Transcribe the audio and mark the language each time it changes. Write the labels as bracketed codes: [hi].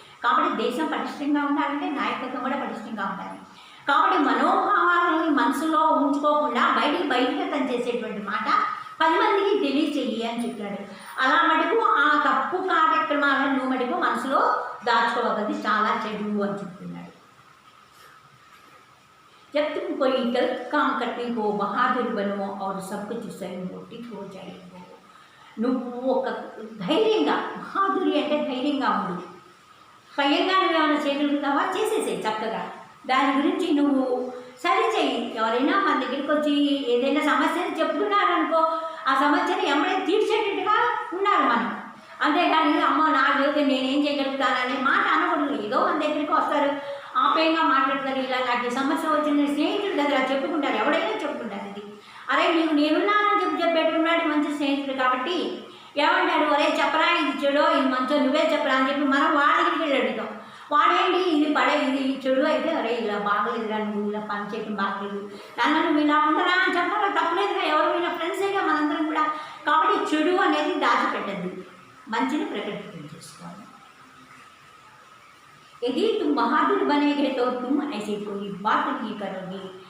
[te] కాబట్టి దేశం పటిష్టంగా ఉండాలంటే నాయకత్వం కూడా పటిష్టంగా ఉండాలి. కాబట్టి మనోభావాలని మనసులో ఉంచుకోకుండా బహిర్గతం చేసేటువంటి మాట 10 మందికి తెలియచేయి అని చెప్పాడు. అలా మటుకు ఆ తప్పు కార్యక్రమాలను నువ్వు మటుకు మనసులో దాచుకోవద్దు, చాలా చెడు అని చెప్తున్నాడు. [hi] जब तुम कोई गलत काम करते हो बहादुर बनो और सब कुछ स्वयं मोटिव हो जाएगा. [te] నువ్వు ఒక ధైర్యంగా, బహాదురి అంటే ధైర్యంగా ఉండు. స్వయంగా నువ్వేమైనా చేయగలుగుతావా, చేసేసేయి చక్కగా. దాని గురించి నువ్వు సరిచేయి. ఎవరైనా మన దగ్గరికి వచ్చి ఏదైనా సమస్యని చెప్తున్నారనుకో, ఆ సమస్యని ఎవరైనా తీర్చేటట్టుగా ఉండాలి మనం. అంతేగాని అమ్మ నా జీవితం నేనేం చేయగలుగుతాననే మాట అనకూడదు. ఏదో మన దగ్గరికి వస్తారు, ఆప్యాయంగా మాట్లాడతారు, ఇలా నాకు ఈ సమస్య వచ్చిన స్నేహితుడి దగ్గర చెప్పుకుంటారు, ఎవడైనా చెప్పుకుంటారు. ఇది అరే నీకు నేనున్నానని చెప్పేట్టున్నాడు మంచి స్నేహితుడు. కాబట్టి ఏమంటారు, ఒరే చెప్పరా ఇది చెడో ఇది మంచో నువ్వే చెప్పరా అని చెప్పి మనం వాడి దగ్గరికి వెళ్ళి అడుగుతాం. వాడేంటి ఇది చెడు అయితే, అరే ఇలా బాగలేదురా, నువ్వు ఇలా పని చేయడం బాగలేదు, దాన్ని నువ్వు ఇలా ఉండరా అని చెప్పాలి. తప్పలేదుగా, ఎవరైనా ఫ్రెండ్సేగా మనందరం కూడా. కాబట్టి చెడు అనేది దాచిపెట్టద్దు, మంచిని ప్రకటితం చేసుకోవాలి. [hi] यदि तुम बहादुर बनेगे तो तुम ऐसी कोई बात नहीं करोगे.